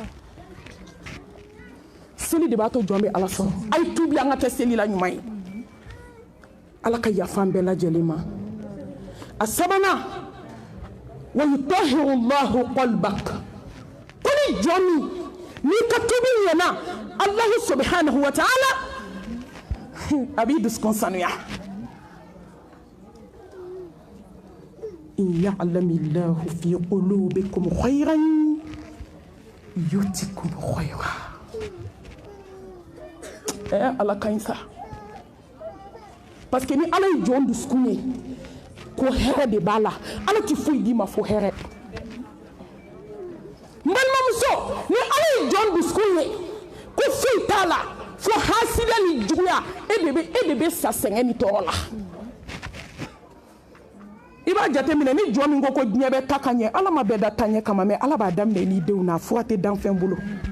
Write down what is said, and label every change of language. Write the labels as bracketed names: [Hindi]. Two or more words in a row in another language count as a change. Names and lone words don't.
[Bambara] seli de b'a to jɔn bɛ ala sɔrɔ a ye tuubi an ka kɛ seli la ɲuman ye ala ka yafa an bɛɛ lajɛlen ma a sabanan wa [Arabic] يطهر الله قلبك [Bambara] ko ni jɔn min n'i ka tubi ɲɛna [Arabic] الله سبحانه وتعالى [Bambara] a b'i dusukun sanuya [Arabic] إن يعلم الله في قلوبكم خيرا يؤتكم خيرا [Bambara] ala ka ɲi sa [French] parce que [Bambara] ni ala ye jɔn dusukun ye ko hɛrɛ de b'a la ala ti foyi d'i ma fo hɛrɛ n balimamuso ni ala ye jɔn dusukun ye ko foyi t'a la fo hasida ni juguya e de bɛ sa sɛgɛn ni tɔɔrɔ la i b'a jateminɛ ni jɔn min ko diɲɛ bɛ ta ka ɲɛ ala ma bɛɛ da ta ɲɛ kama mɛ ala b'a daminɛ n'i denw na fura tɛ dan fɛn bolo